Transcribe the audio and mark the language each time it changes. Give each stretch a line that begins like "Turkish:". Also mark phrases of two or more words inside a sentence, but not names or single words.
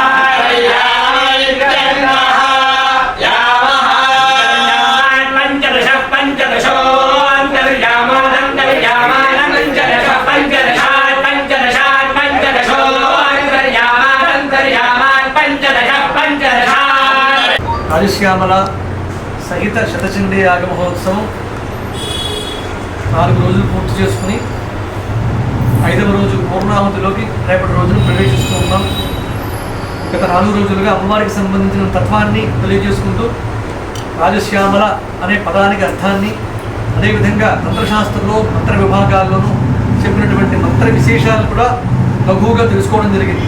Sanskrit: पंचदश पंचदशो अंतर्याम दंतर्याम पंचदश पंचदश पंचदश पंचदशो अंतर्याम दंतर्याम पंचदश पंचदश।
Telugu: రాజశ్యామల సహిత శతచండీ యాగ మహోత్సవం 4 రోజులు పూర్తి చేసుకుని 5వ రోజు పూర్ణాహుతిలోకి రేపటి రోజున ప్రవేశిస్తూ ఉన్నాం. గత 4 రోజులుగా అమ్మవారికి సంబంధించిన తత్వాన్ని తెలియజేసుకుంటూ రాజశ్యామల అనే పదానికి అర్థాన్ని, అదేవిధంగా తంత్రశాస్త్రంలో మంత్ర విభాగాల్లోనూ చెప్పినటువంటి మంత్ర విశేషాలు కూడా లఘువుగా తెలుసుకోవడం జరిగింది.